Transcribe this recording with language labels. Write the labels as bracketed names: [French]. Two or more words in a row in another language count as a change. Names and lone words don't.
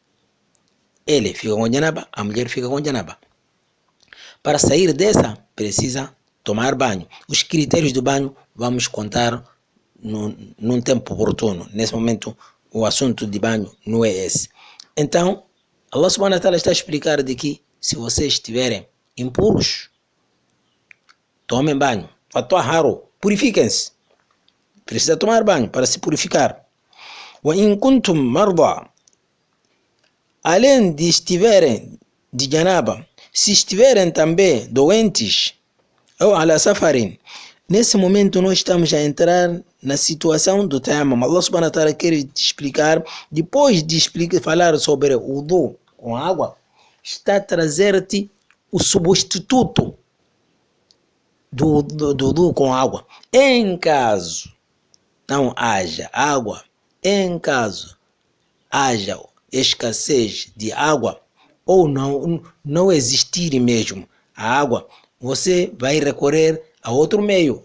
[Portuguese] Ele fica com janaba, a mulher fica com janaba. Para sair dessa, precisa tomar banho. Os critérios do banho vamos contar num tempo oportuno. Nesse momento, o assunto de banho não é esse. Então, [Arabic] الله سبحانه وتعالى [Portuguese] está a explicar de que se vocês estiverem impuros, tomem banho. Fatahharu, purifiquem-se. Precisa tomar banho para se purificar. [Arabic] وإن كنتم مرضى, [Portuguese] além de estiverem de janaba, se estiverem também doentes, ou [Arabic] على سفر, [Portuguese] nesse momento nós estamos a entrar na situação do tayammum. [Arabic] الله سبحانه وتعالى [Portuguese] quer explicar, depois de falar sobre o wudu com água, está a trazer-te o substituto do wudu com água. Em caso não haja água, em caso haja escassez de água, ou não existir mesmo a água, você vai recorrer a outro meio.